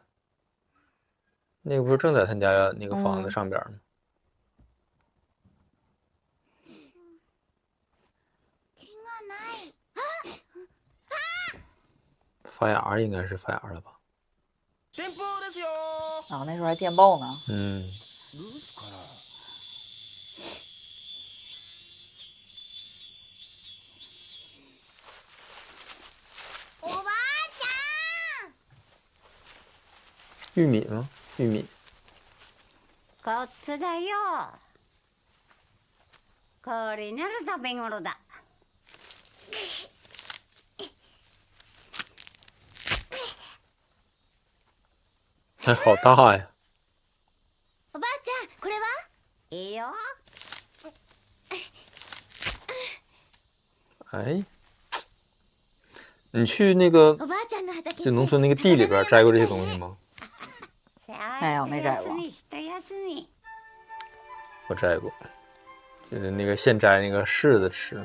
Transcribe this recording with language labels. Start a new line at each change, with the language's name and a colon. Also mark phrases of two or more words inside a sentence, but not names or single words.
Chinese: 那个不是正在他家那个房子上边吗？发芽应该是发芽了吧？啊，那时候还电报呢。嗯。
Japanese: おばあちゃん。
Chinese: 玉米吗？玉米。
Japanese: こっちだよ。これなら食べ頃だ。
Chinese: 哎，好大呀！
Japanese: おばあちゃん、これはいいよ。
Chinese: 哎，你去那个就农村那个地里边摘过这些东西吗？没有，没摘过。我摘过，就是那个现摘那个柿子吃。